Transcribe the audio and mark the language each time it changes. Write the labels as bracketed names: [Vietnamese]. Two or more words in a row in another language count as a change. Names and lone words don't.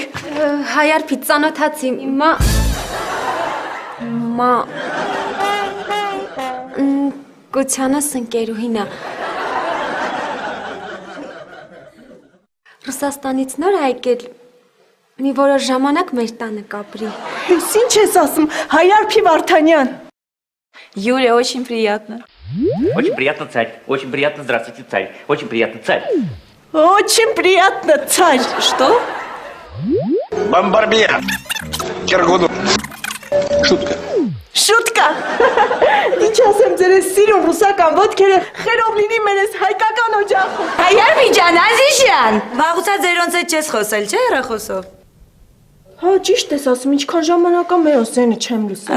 [Armenian] Հայարփի ծանոթացի, մա Կոչյանս ընկերուհին ա։ Ռուսաստանից նոր եկել, մի որոշ ժամանակ մեր տանը կապրի։ Ես ինչ ես ասում, Հայարփի Վարդանյան։ [Russian] Юля, очень приятно. Очень приятно, царь. Очень приятно, здравствуйте, царь. Очень приятно, царь. Очень приятно, царь. Что? Бомбарбия. Киргуду. Шутка. [Armenian] Շուտկա։ Ինչ ասեմ ձեր այս սիրուն ռուսական ոտքերը խերով լինի մեր այս հայկական օջախում։ Հայարփի ջան, Ազիժյան, վաղուց ձերոնց հետ չես խոսել, չէ՞ հեռախոսով։ Հա, ճիշտ ես ասում, ինչքան ժամանակ ա մեր օսենը չեմ լսում։